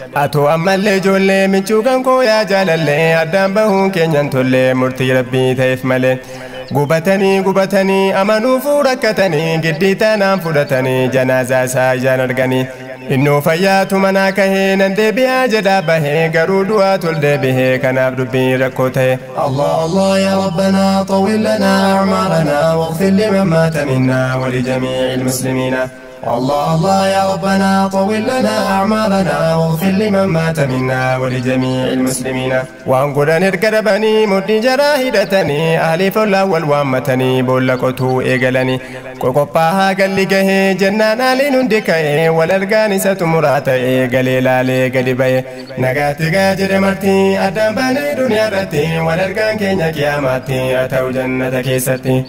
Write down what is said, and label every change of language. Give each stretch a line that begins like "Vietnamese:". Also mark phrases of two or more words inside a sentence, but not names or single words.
Oromo: Atoo ammallee ijoollee, michuu kan koo yaa jaalallee, addaan bahuun keenyan tollee, murtii Rabbii ta'eef malee. Gubatanii, gubatanii, amanuufuu rakkatanii, giddii tanaan fudhatanii, janaazaa isaa ijaan arganii. Innuu fayyaatu manaa kahee, nan deebi'aa jedhaa bahee, garuu du'aa tol deebihee, kanaaf dubbiin rakkoo ta'e.
Arabic: الله الله يا ربنا، طول لنا أعمارنا، واغفر لمن مات منا ولجميع المسلمين. الله الله يا ربنا، طول لنا أعمارنا، واغفر لمن مات منا ولجميع المسلمين.
Oromo: Waan godhan erga dhabanii, mudhii jaraa hidhatanii, ahlii follaa wal waammatanii, boolla qotuu eegalanii. Qoqophaahaa galli gahee, jennaan aaliin hundi ka'ee, wal argaan isa xumuraa ta'ee, galee laalee gadi ba'e. Nagaatti gaa jedhe marti, addaan baanee duniyaa irratti, wal argaan keenya qiyaamaatti, haa ta'u jannata keessatti.